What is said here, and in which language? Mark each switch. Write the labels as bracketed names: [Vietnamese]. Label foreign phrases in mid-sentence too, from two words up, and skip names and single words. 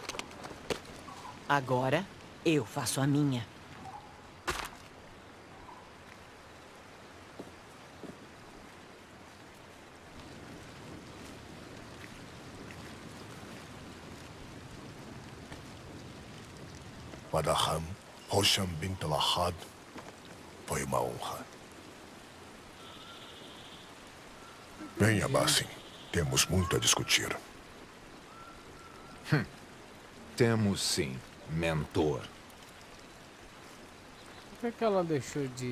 [Portuguese] Agora, eu faço a minha. Madaham Hosham bint al-Ahad, foi uma honra. Venha, Basim. Temos muito a discutir. Temos sim, mentor. Por que ela deixou de...